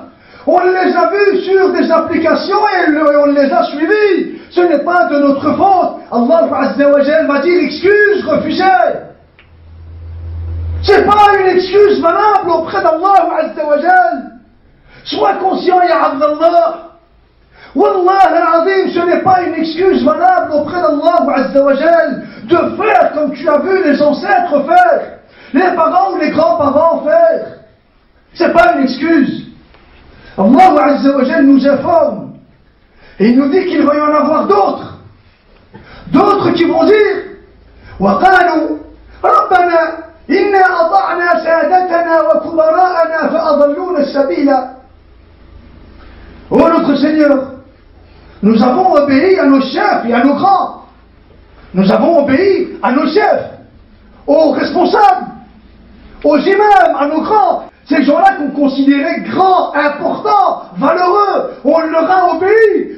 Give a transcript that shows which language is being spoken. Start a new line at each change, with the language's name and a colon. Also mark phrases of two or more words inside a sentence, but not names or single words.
French: On les a vus sur des applications et on les a suivis. Ce n'est pas de notre faute.
Arabic: الله عز وجل
French: va dire excuse, refusez. C'est pas une excuse valable auprès d'
Arabic: الله عز وجل.
French: Sois conscient,
Arabic: يا عبد الله. والله العظيم,
French: ce n'est pas une excuse valable auprès d'
Arabic: الله عز وجل
French: de faire comme tu as vu les ancêtres faire, les parents ou les grands-parents faire. C'est pas une excuse.
Arabic: الله عز وجل
French: nous informe et il nous dit qu'il va y en avoir d'autres qui vont dire
Arabic: وَقَالُوا رَبَّنَا إنا أطعنا سادتنا وكبراءنا فأضلونا السبيل.
French: Oh notre Seigneur, nous avons obéi à nos chefs et à nos grands. Nous avons obéi à nos chefs, aux responsables, aux imams, à nos grands. Ces gens-là qu'on considérait grands, importants, valeureux, on leur a obéi.